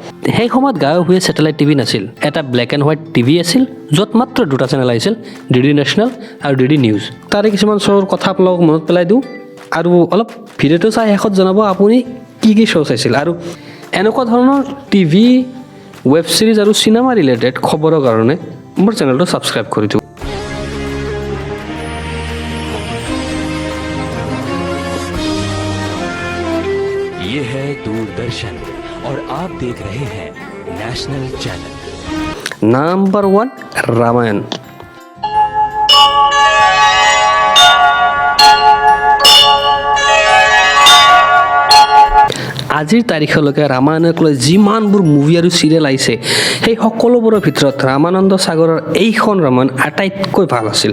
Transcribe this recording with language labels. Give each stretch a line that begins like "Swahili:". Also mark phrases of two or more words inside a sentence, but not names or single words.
Assamese: সেই সময়ত গাঁৱে ভূঞে
English: satellite TV
Assamese: নাছিল, এটা
English: black and white TV
Assamese: আছিল য'ত মাত্ৰ দুটা চেনেল আহিছিল, DD নেশ্যনেল আৰু DD নিউজ। তাৰে কিছুমান শ্ব'ৰ কথা আপোনালোকক মনত পেলাই দিওঁ আৰু অলপ ভিডিঅ'টো চাই শেষত জনাব আপুনি কি কি শ্ব' চাইছিল। আৰু এনেকুৱা ধৰণৰ টিভি,
English: web series
Assamese: আৰু
English: cinema related
Assamese: খবৰৰ কাৰণে মোৰ চেনেলটো ছাবস্ক্ৰাইব কৰি দিওঁ।
Hindi: ये है दूरदर्शन और आप देख रहे हैं
English: national channel.
Assamese: নাম্বাৰ 1 ৰামায়ণ। আজিৰ তাৰিখলৈকে ৰামায়ণক লৈ যিমানবোৰ মুভি আৰু চিৰিয়েল আহিছে সেই সকলোবোৰৰ ভিতৰত ৰামানন্দ সাগৰৰ এইখন ৰামায়ণ আটাইতকৈ ভাল আছিল।